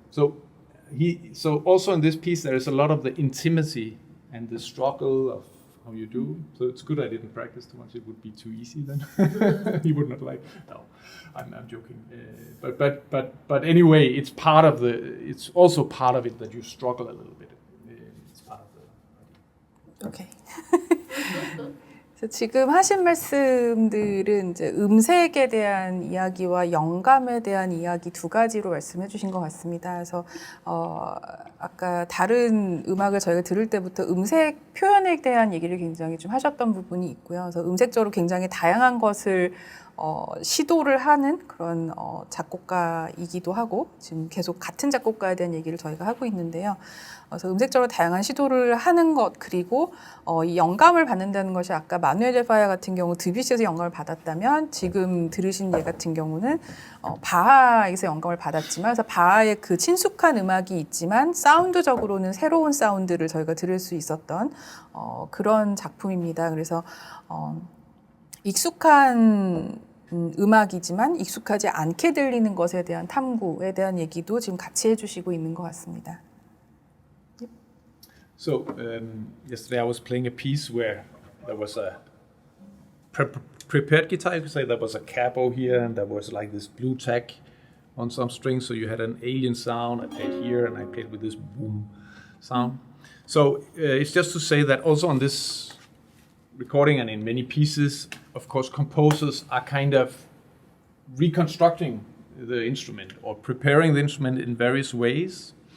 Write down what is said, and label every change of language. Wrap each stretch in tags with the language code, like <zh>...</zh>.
<en>So also in this piece there is a lot of the intimacy and the struggle of how you do. So it's good I didn't practice too much. It would be too easy then. You would not like. No, I'm joking. But anyway, it's part of it's also part of it that you struggle a little bit. It's part of the. Okay.</en> <ko>지금 하신 말씀들은 이제 음색에 대한 이야기와 영감에 대한 이야기 두 가지로 말씀해 주신 것 같습니다. 그래서 아까 다른 음악을 저희가 들을 때부터 음색 표현에 대한 얘기를 굉장히 좀 하셨던 부분이 있고요. 그래서 음색적으로 굉장히 다양한 것을 시도를 하는 그런 작곡가이기도 하고, 지금 계속 같은 작곡가에 대한 얘기를 저희가 하고 있는데요. 그래서 음색적으로 다양한 시도를 하는 것, 그리고 이 영감을 받는다는 것이 아까 마누엘 데 파야 같은 경우 드뷔시에서 영감을 받았다면, 지금 들으신 예 같은 경우는 바하에서 영감을 받았지만, 그래서 바하의 그 친숙한 음악이 있지만 사운드적으로는 새로운 사운드를 저희가 들을 수 있었던 그런 작품입니다. 그래서 익숙한 음악이지만 익숙하지 않게 들리는 것에 대한 탐구에 대한 얘기도 지금 같이 해주시고 있는 것 같습니다.</ko> <en>So yesterday I was playing a piece where there was a prepared guitar. You could say there was a capo here, and there was like this blue tack on some strings, so you had an alien sound. I played here, and I played with this boom sound. So it's just to say that also on this recording and in many pieces, of course, composers are kind of reconstructing the instrument or preparing the instrument in various ways.</en>